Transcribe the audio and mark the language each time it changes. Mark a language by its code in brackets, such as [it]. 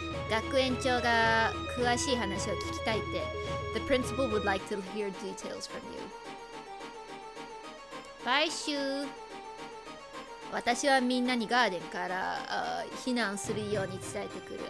[ja] 学園長が詳しい話を聞きたいって。 [en] The principal would like to hear details from you. [ja] 買収。私はみんなにガーデンから避難するように伝えてくる。